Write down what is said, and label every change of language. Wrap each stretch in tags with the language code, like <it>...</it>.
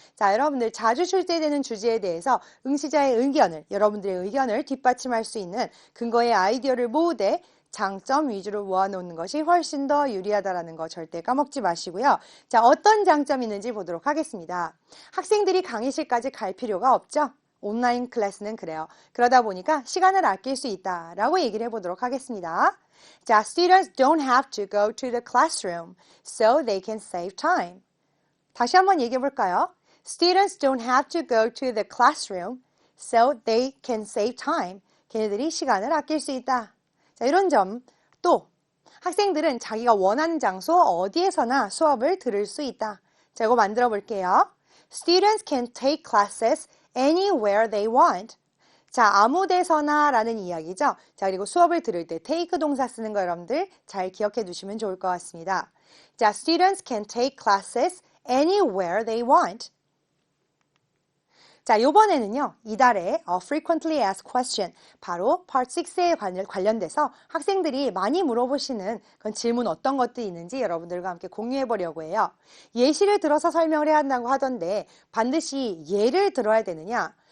<ko>자, 여러분들 자주 출제되는 주제에 대해서 응시자의 의견을, 여러분들의 의견을 뒷받침할 수 있는 근거의 아이디어를 모으되 장점 위주로 모아놓는 것이 훨씬 더 유리하다라는 거 절대 까먹지 마시고요. 자, 어떤 장점이 있는지 보도록 하겠습니다. 학생들이 강의실까지 갈 필요가 없죠? 온라인 클래스는 그래요. 그러다 보니까 시간을 아낄 수 있다라고 얘기를 해보도록 하겠습니다.</ko> <en>자, students don't have to go to the classroom, so they can save time.</en> <ko>다시 한번 얘기해 볼까요?</ko> <en>Students don't have to go to the classroom, so they can save time.</en> <ko>걔네들이 시간을 아낄 수 있다. 자, 이런 점. 또 학생들은 자기가 원하는 장소 어디에서나 수업을 들을 수 있다. 자, 이거 만들어 볼게요.</ko> <en>Students can take classes anywhere they want.</en> <ko>자, 아무 데서나 라는 이야기죠. 자, 그리고 수업을 들을 때 take 동사 쓰는 거 여러분들 잘 기억해 두시면 좋을 것 같습니다.</ko> <en>자, students can take classes anywhere they want.</en> <ko>자, 요번에는요, 이달에</ko> <en>frequently asked question,</en> <ko>바로 part 6에 관련돼서 학생들이 많이 물어보시는 그런 질문 어떤 것들이 있는지 여러분들과 함께 공유해 보려고 해요. 예시를 들어서 설명을 해야 한다고 하던데 반드시 예를 들어야 되느냐?</ko>